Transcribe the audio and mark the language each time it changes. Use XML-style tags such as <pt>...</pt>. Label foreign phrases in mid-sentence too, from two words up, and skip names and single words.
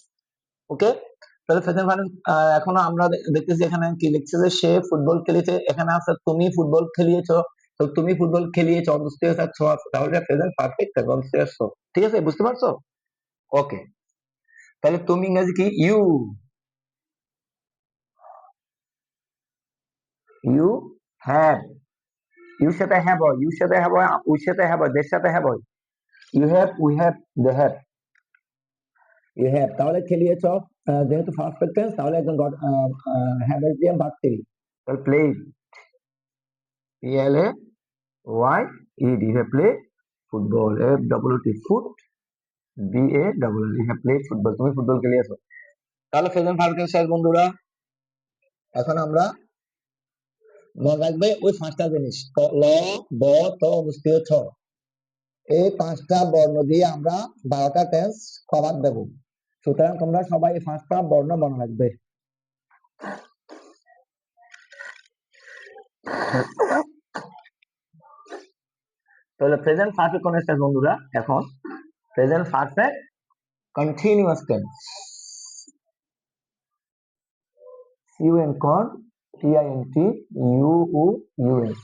<bn>ওকে, তাহলে</bn> <en>present perfect.</en> <bn>এখনো আমরা দেখতেছি এখানে কি লিখছে, যে সে ফুটবল খেলেছে, এখানে আছে তুমি ফুটবল খেলিয়েছো। তো তুমি ফুটবল খেলিয়েছো, অন্তস্থীয় ছ আছে, তাহলে</bn> <en>present perfect</en> <bn>থাকবে, অন্তস্থীয় ছ। ঠিক আছে, বুঝতে পারছো? ওকে, তাহলে তুমি ইংরেজি কি,</bn> <en>you, you have,</en> <bn>ইউর সাথে হ্যাভ হয়, ইউর সাথে হ্যাভ হয়, উর সাথে হ্যাভ হয়, দের সাথে হ্যাভ হয়।</bn> <en>you have, we have, they have, you have,</en> <bn>তাহলে খেলিয়েছ, যেহেতু</bn> <en>perfect tense,</en> <bn>তাহলে একদম হ্যাভ এস দিয়ে ভাগ করি, তাহলে</bn> <en>played, P L A Y E D, have play football, F W T, foot, B A double L, have play football,</en> <bn>তুমি ফুটবল খেলিয়েছো। তাহলে</bn> <en>present perfect tense</en> <bn>শেষ বন্ধুরা। এখন আমরা মনে রাখবে ওই পাঁচটা জিনিস, ল, ব, ত, অবস্থিত ছ, এই পাঁচটা বর্ণ দিয়ে আমরা 12টা</bn> <en>tense cover</en> <bn>দেবো। সুতরাং তোমরা সবাই এই পাঁচটা বর্ণ মনে রাখবে। তাহলে</bn> <en>present perfect continuous</en> <bn>বন্ধুরা, এখন</bn> <en>present perfect continuous tense,</en> <bn>ইউএন কন টিআইএনটি ইউএস।</bn>